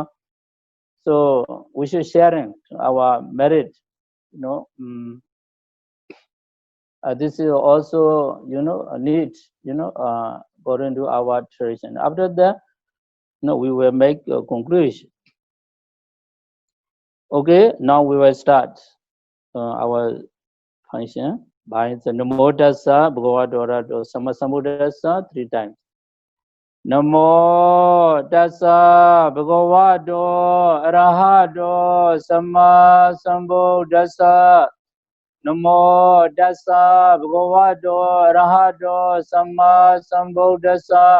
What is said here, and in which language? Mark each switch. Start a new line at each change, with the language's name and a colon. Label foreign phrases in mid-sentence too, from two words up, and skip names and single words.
English: So we should sharing our merit, this is also, need, according to our tradition. After that, we will make a conclusion. Okay, now we will start our function by the
Pali: Namo Tassa Bhagavata Arahato Samma Sambuddhassa
English: 3 times.
Pali: Namo Tassa Bhagavato Arahato Samma Sambuddhassa. Namo Tassa Bhagavato Arahato Samma Sambuddhassa.